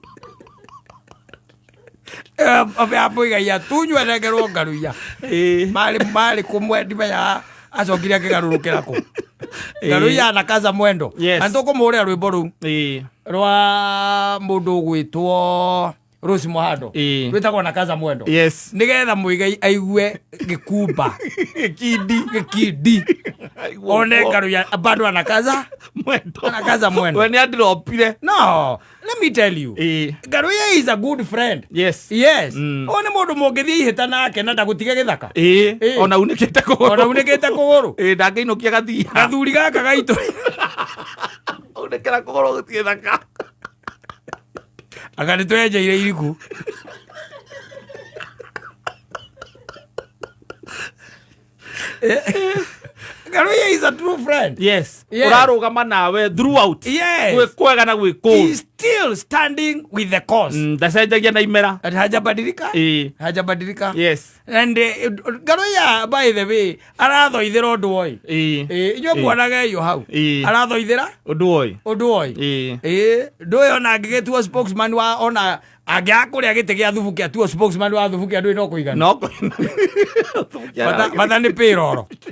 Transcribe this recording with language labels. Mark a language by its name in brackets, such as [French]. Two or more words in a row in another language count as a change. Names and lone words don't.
[Kikuyu] ya mũigai atunywo nengerwo Ngaruiya marĩ kũmwe ndimenya acokire akĩgarũrũkĩra kũ Ngaruiya anakaza mwendo na tũkũmũhũrĩra rwĩmbo rũu rwa mũndũ ũgwĩtwo Rose Muhando rwĩtagwo nakaza mwendo nĩgetha mũigai aigue gĩkumba gĩkindi one Ngaruiya bado anakaza mwendo we nĩ andiropire [English] no let me tell you Ngaruiya is a good friend yes [Kikuyu] one mũndũ mũngĩthiĩ ihĩta nake na ndagũtige gĩthaka ona unĩkĩte kũgũrũ ndangĩinũkia gathuri gaka gaitũ unĩkĩra kũgũrũ gũtirĩ thaka aka nĩ twenjeire iriku [English] Ngaruiya is a true friend. Yes. [Kikuyu] Urarugama nawe throughout. [English] Yes. [Kikuyu] Kwega na gwĩ cool. [English] He's still standing with the cause. [Kikuyu] Ndacenjagia na imera. [Swahili] Hajabadilika. Hajabadilika. [English] Yes. [Kikuyu] And Ngaruiya [English] by the way [Kikuyu] arathoithĩra ũndũ oi. Inyuĩ muonaga iyo hau. Arathoithĩra ũndũ oi. Ndũĩ ona angĩgĩtuo spokesman wa ona angĩakũrĩa gĩtĩ gĩa thubu kĩa tuo spokesman wa thubu kĩa ndũĩ no kũigana. [English] No. [Kikuyu] Matha nĩ pĩroro.